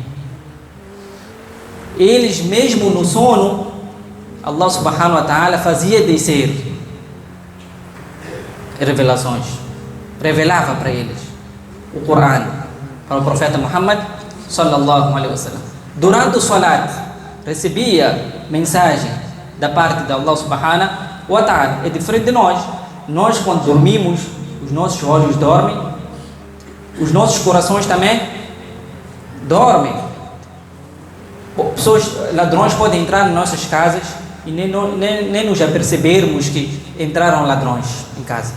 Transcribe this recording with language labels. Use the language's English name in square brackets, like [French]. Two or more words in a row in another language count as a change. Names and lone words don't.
[Portuguese] Eles, mesmo no sono, [Arabic] الله سبحانه وتعالى [Portuguese] fazia descer revelações, revelava para eles o Corão, para o profeta Muhammad [Arabic] صلى الله عليه وسلم. [Portuguese] Durante o salat recebia mensagem da parte de [Arabic] الله سبحانه وتعالى. [Portuguese] É diferente de nós. Nós, quando dormimos, os nossos olhos dormem, os nossos corações também dormem. Ladrões podem entrar nas nossas casas e nem nos apercebermos que entraram ladrões em casa.